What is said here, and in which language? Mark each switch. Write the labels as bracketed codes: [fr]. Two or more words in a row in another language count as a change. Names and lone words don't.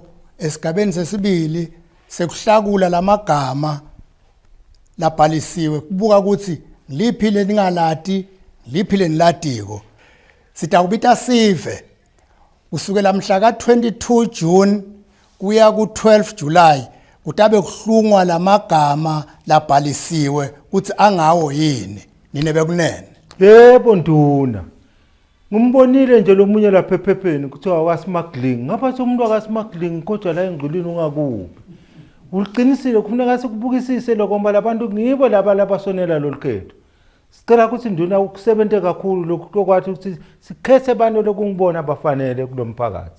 [ss] esigabeni sesibili sekuhlakula lamagama labhalisiwe kubuka ukuthi liphile ningalati liphile niladiko sitakubita sive kusukela mhla ka 22 June kuya ku 12 July kutabe kuhlungwa lamagama labhalisiwe ukuthi angawo yini nine bekunene. Yebo nduna. Ngumbonile nje lomunye lapha ephepheni kuthiwa wakasmuggling. Ngapha somuntu wakasmuggling kodwa la engculini ungakubi. Uliqinisile kufuneka sikubukisise lokho ngoba labantu ngibo laba labasonela lolukhetho. Sicela ukuthi nduna ukusebenze kakhulu lokho kokwathi ukuthi sikhethe abantu lokungibona abafanele kulomphakathi.